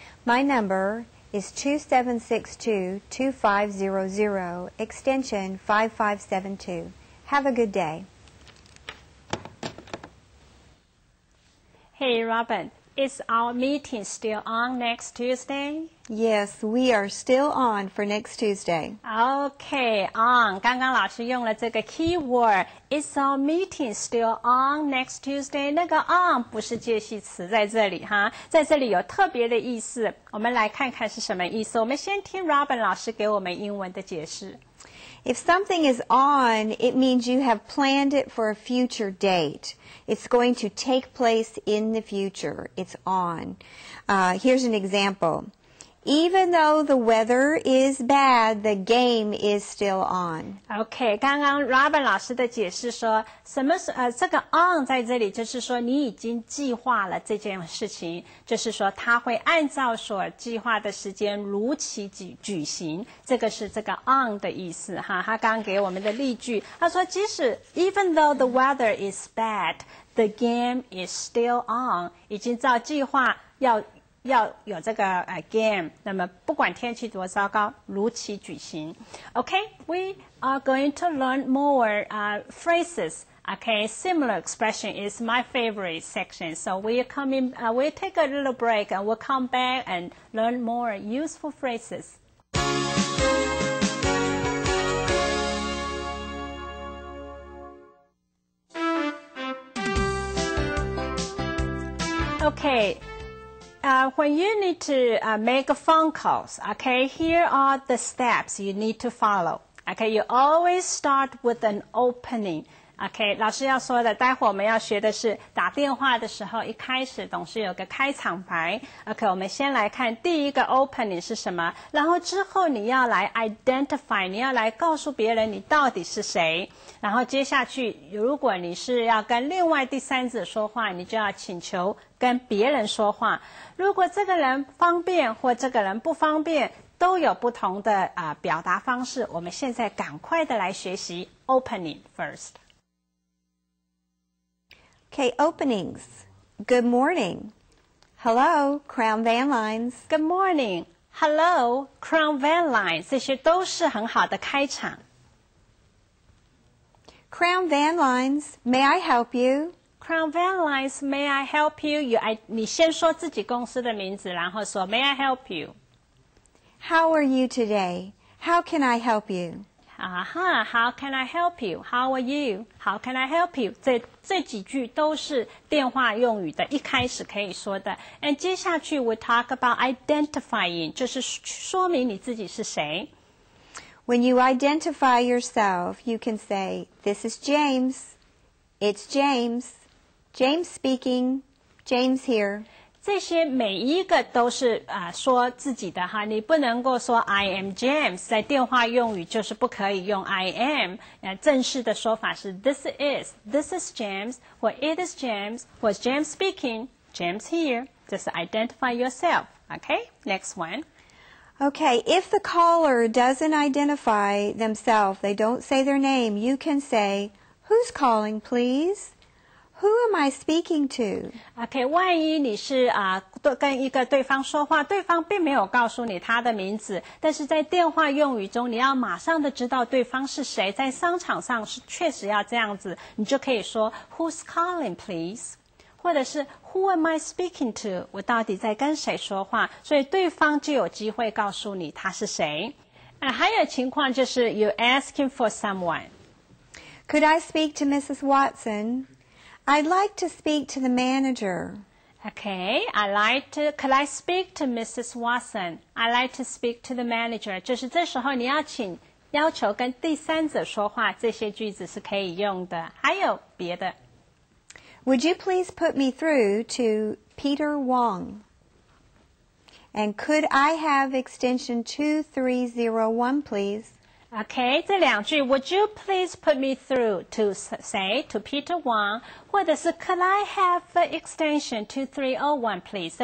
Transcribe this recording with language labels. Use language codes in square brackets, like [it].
[en] My number is 2762-2500, extension 5572. Have a good day. Hey, Robin, is our meeting still on next Tuesday? Yes, we are still on for next Tuesday. Okay, on. [zh] 刚刚老师用了这个 keyword. [en] Is our meeting still on next Tuesday? [zh] 那个 on 不是介系词在这里哈，在这里有特别的意思。我们来看看是什么意思。我们先听 Robin 老师给我们英文的解释。 [en] If something is on, it means you have planned it for a future date. It's going to take place in the future. It's on. Here's an example. Even though the weather is bad, the game is still on. [zh] OK， 刚刚 Robin 老师的解释说，什么是这个 on 在这里，就是说你已经计划了这件事情，就是说他会按照所计划的时间如期举行，这个是这个 on 的意思哈。他刚刚给我们的例句，他说即使 [en] even though the weather is bad, the game is still on， [zh] 已经照计划要有这个game， 那么不管天气多糟糕，如期举行。 [en] Okay, we are going to learn more phrases. Okay, similar expression is my favorite section. So we'll take a little break and we'll come back and learn more useful phrases. Okay. When you need to make phone calls, okay, here are the steps you need to follow. Okay, you always start with an opening. [zh] OK， 老师要说的，待会我们要学的是打电话的时候，一开始总是有个开场白。 OK， 我们先来看第一个 opening 是什么，然后之后你要来 identify， 你要来告诉别人你到底是谁。然后接下去，如果你是要跟另外第三者说话，你就要请求跟别人说话。如果这个人方便或这个人不方便，都有不同的表达方式。我们现在赶快的来学习 [en] opening first。 [zh] Okay, [en] openings. Good morning. Hello, Crown Van Lines. Good morning. Hello, Crown Van Lines. [zh] 这些都是很好的开场。 [en] Crown Van Lines, may I help you? Crown Van Lines, may I help you? [zh] 你先说自己公司的名字，然后说 [en] May I help you? How are you today? How can I help you? How can I help you? How are you? How can I help you? [zh] 这几句都是电话用语的一开始可以说的。 [en] And [zh] 接下去 [en] we talk about identifying， [zh] 就是说明你自己是谁。 [en] When you identify yourself, you can say, "This is James. It's James. James speaking. James here." [zh] 这些每一个都是说自己的哈，你不能够说 [en] I am James， [zh] 在电话用语就是不可以用 [en] I am， [zh] 正式的说法是 [en] This is James， [zh] 或 [en] It is James， [zh] 或 [en] James speaking， James here， [zh] 这是 [en] identify yourself. Okay, next one. Okay, if the caller doesn't identify themselves, they don't say their name, you can say, "Who's calling, please? Who am I speaking to?" [zh] OK， 万一你是跟一个对方说话，对方并没有告诉你他的名字，但是在电话用语中，你要马上的知道对方是谁。在商场上是确实要这样子，你就可以说 [en] "Who's calling, please?" [zh] 或者是 [en] "Who am I speaking to?" [zh] 我到底在跟谁说话？所以对方就有机会告诉你他是谁。还有情况就是 [en] you asking for someone. Could I speak to Mrs. Watson? I'd like to speak to the manager. Okay, could I speak to Mrs. Watson? I'd like to speak to the manager. [zh] 就是这时候你要求跟第三者说话，这些句子是可以用的。还有别的。 [en] Would you please put me through to Peter Wong? And could I have extension 2301, please? Okay, [zh] 这两句 [en] Would you please put me through to say to Peter Wang， [zh] 或者是 [en] Could I have the extension 2301, please？